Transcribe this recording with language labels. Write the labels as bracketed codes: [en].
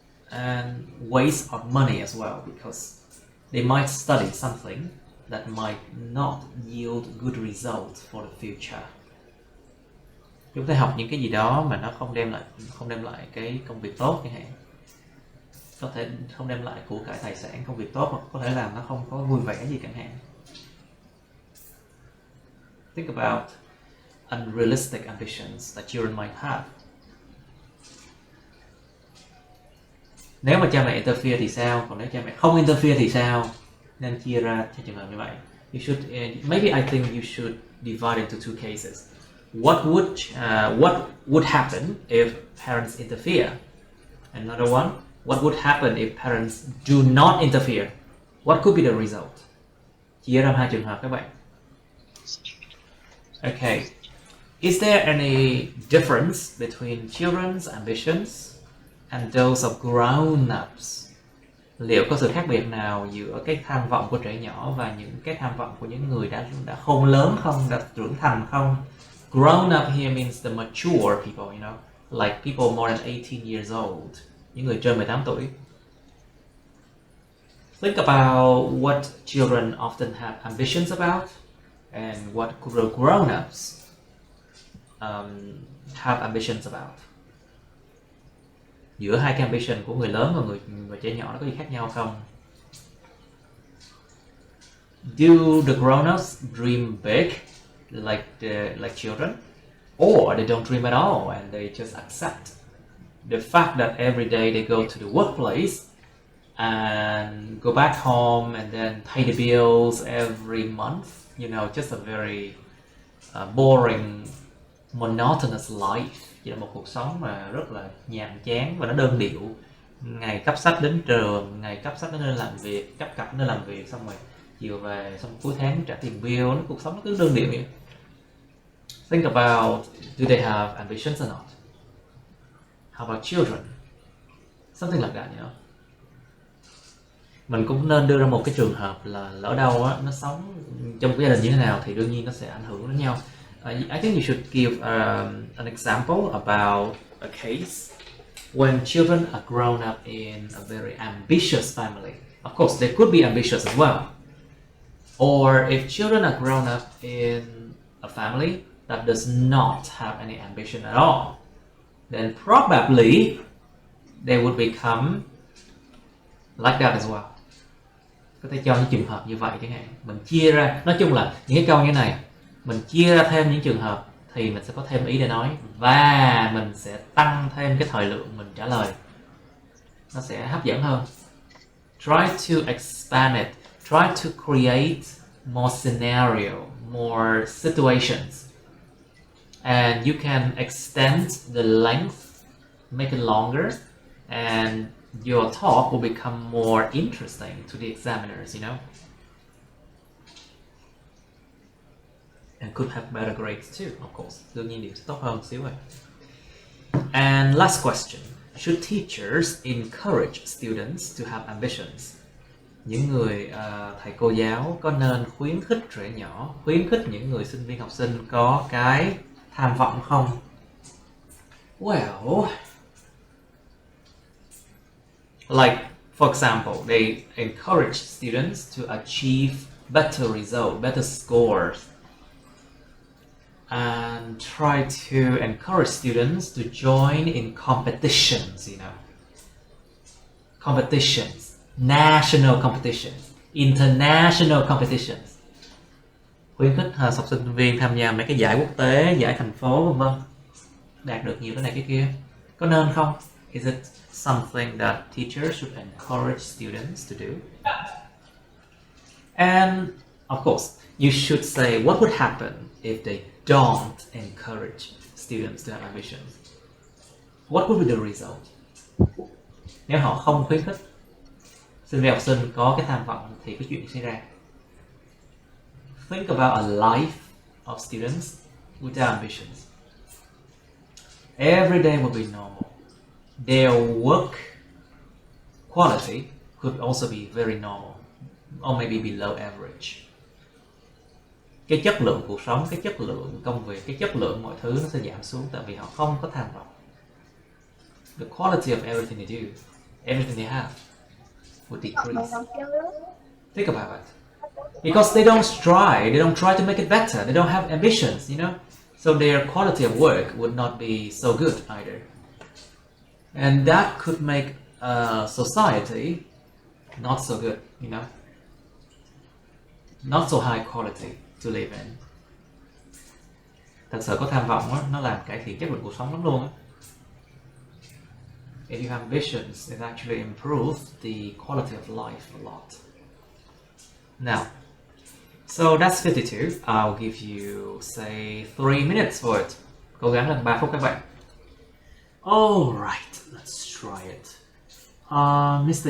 [en] And waste of money as well, because they might study something that might not yield good results for the future. [vi] Chúng ta học những cái gì đó mà nó không đem lại cái công việc tốt chẳng hạn. Có thể không đem lại của cải tài sản, công việc tốt, hoặc có thể làm nó không có vui vẻ gì chẳng hạn. [en] Think about unrealistic ambitions that children might have. [vi] Nếu mà cha mẹ interfere thì sao? Còn nếu cha mẹ không interfere thì sao? Nên chia ra cho trường hợp như vậy. [en] You should maybe I think you should divide into two cases. What would happen if parents interfere? Another one, what would happen if parents do not interfere? What could be the result? [vi] Chia ra hai trường hợp các bạn. [en] Okay. Is there any difference between children's ambitions and those of grown-ups? [vi] Liệu có sự khác biệt nào giữa cái tham vọng của trẻ nhỏ và những cái tham vọng của những người đã khôn lớn không, đã trưởng thành không? [en] Grown up here means the mature people, you know, like people more than 18 years old. [vi] Những người trên 18 tuổi. [en] Think about what children often have ambitions about and what grown-ups have ambitions about. [vi] Giữa hai cái ambition của người lớn và trẻ nhỏ nó có gì khác nhau không? [en] Do the grown-ups dream big like children, or they don't dream at all and they just accept the fact that every day they go to the workplace and go back home and then pay the bills every month, you know, just a very boring, monotonous life. [vi] Chỉ là một cuộc sống mà rất là nhàm chán và nó đơn điệu. Ngày cấp sách đến trường, ngày cấp sách đến nơi làm việc, cấp cặp nơi làm việc, xong rồi chiều về, xong cuối tháng trả tiền bill. Cuộc sống nó cứ đơn điệu vậy. [en] Think about, do they have ambitions or not? How about children? Something like that, you know. [vi] Mình cũng nên đưa ra một cái trường hợp là lỡ đâu á, nó sống trong cái gia đình như thế nào thì đương nhiên nó sẽ ảnh hưởng đến nhau. [en] I think you should give an example about a case when children are grown up in a very ambitious family. Of course, they could be ambitious as well. Or if children are grown up in a family that does not have any ambition at all, then probably they would become like that as well. [vi] Có thể cho những trường hợp như vậy chẳng hạn. Mình chia ra, nói chung là những cái câu như này, mình chia ra thêm những trường hợp thì mình sẽ có thêm ý để nói, và mình sẽ tăng thêm cái thời lượng mình trả lời, nó sẽ hấp dẫn hơn. [en] Try to expand it, try to create more scenario, more situations, and you can extend the length, make it longer, and your talk will become more interesting to the examiners, you know, and could have better grades too, of course. [vi] Đương nhiên điểm sẽ tốt hơn xíu rồi. [en] And last question, should teachers encourage students to have ambitions? [vi] Những người thầy cô giáo có nên khuyến khích trẻ nhỏ, khuyến khích những người sinh viên học sinh có cái tham vọng không? [en] Well, like For example, they encourage students to achieve better results, better scores, and try to encourage students to join in competitions, competitions, national competitions, international competitions. [vi] Khuyến khích học sinh viên tham gia mấy cái giải quốc tế, giải thành phố, vân vân, đạt được nhiều cái này cái kia. Có nên không? [en] Is it something that teachers should encourage students to do? And of course, you should say what would happen if they don't encourage students to have ambitions. What would be the result? [vi] Nếu họ không khuyến khích sinh viên học sinh có cái tham vọng thì cái chuyện xảy ra. [en] Think about a life of students without ambitions. Every day will be normal. Their work quality could also be very normal, or maybe below average. [vi] Cái chất lượng cuộc sống, cái chất lượng công việc, cái chất lượng mọi thứ nó sẽ giảm xuống tại vì họ không có tham vọng. [en] The quality of everything they do, everything they have would decrease. Think about it. Because they don't try to make it better. They don't have ambitions, So their quality of work would not be so good either. And that could make a society not so good, Not so high quality to live in. [vi] Thật sự có tham vọng đó, nó làm cải thiện chất lượng cuộc sống lắm luôn á. [en] If you have ambitions, it actually improves the quality of life a lot. Now, so that's 52. I'll give you, say, 3 minutes for it. [vi] Cố gắng là 3 phút các bạn. [en] Alright, let's try it. Mr.